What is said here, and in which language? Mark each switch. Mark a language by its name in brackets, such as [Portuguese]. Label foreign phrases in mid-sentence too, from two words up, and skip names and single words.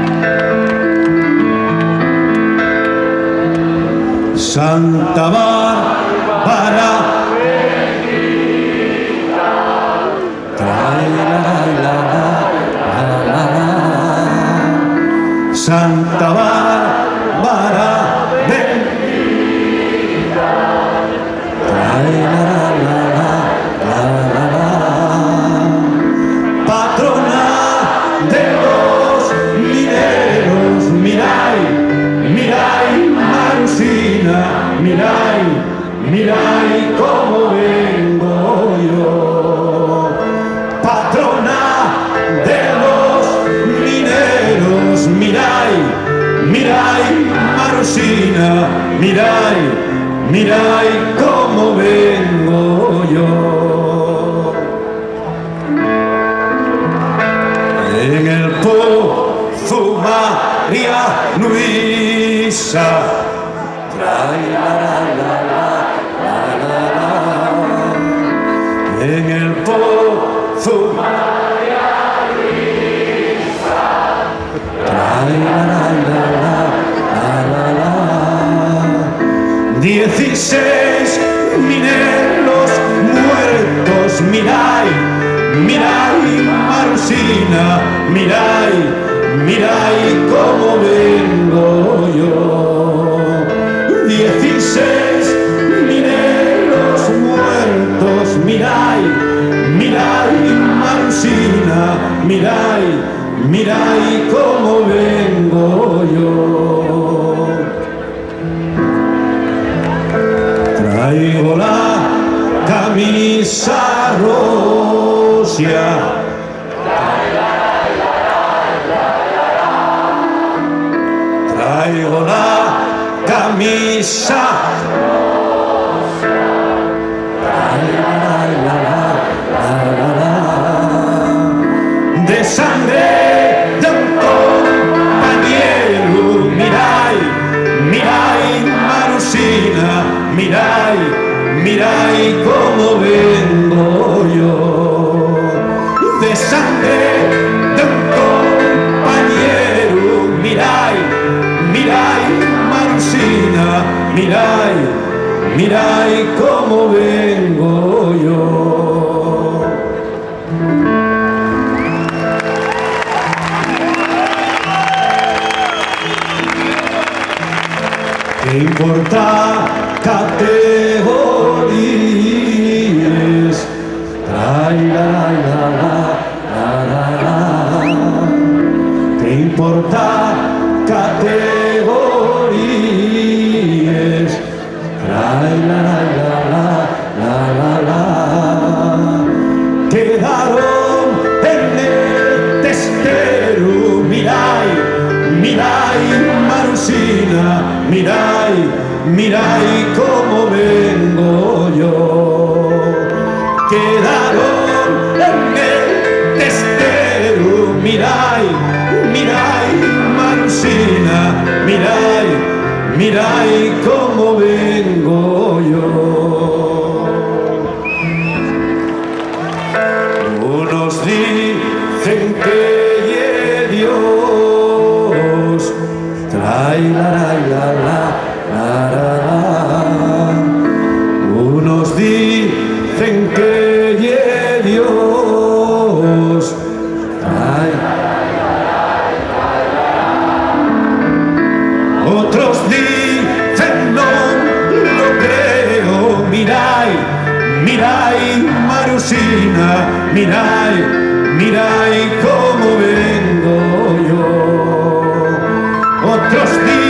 [Spanish] Santa Bárbara, Santa Bárbara, bendita, patrona de los mineros, [Asturian] mirai, mirai, Marusina, mirai, mirai [Spanish] cómo vengo yo, patrona de los mineros, [Asturian] mirai, mirai, Marusina, mirai, mirai [Spanish] cómo vengo yo. En el Pozo María Luisa, en el Pozo María Luisa, 16 mineros muertos, [Asturian] mirai, mirai, Marusina, mirai, mirai [Spanish] cómo vengo yo. 16 mineros muertos, [Asturian] mirai, mirai, Marusina, mirai, mirai [Spanish] cómo vengo yo. Traigo la camisa rosia, traigo la camisa de sangre de un compañero, [Asturian] mirai, mirai, Marusina, mirai, mirai [Spanish] cómo vengo yo, de sangre de un compañero, [Asturian] mirai, mirai, Marusina, mirai, mirai [Spanish] cómo vengo yo. ¿Qué importa categorías? ¿Qué importa categorías? Quedaron en el testero, [Asturian] mirai, mirai, Marusina, mirai, mirai [Spanish] cómo vengo yo. Quedaron en el testero, [Asturian] mirai, mirai, Marusina, mirai, mirai [Spanish] cómo vengo yo. Unos dicen que Dios trae unos dicen que Dios trae, otros dicen no lo creo, [Asturian] mirai, mirai, Marusina, mirai, mirai [Spanish] cómo vengo yo, otros dicen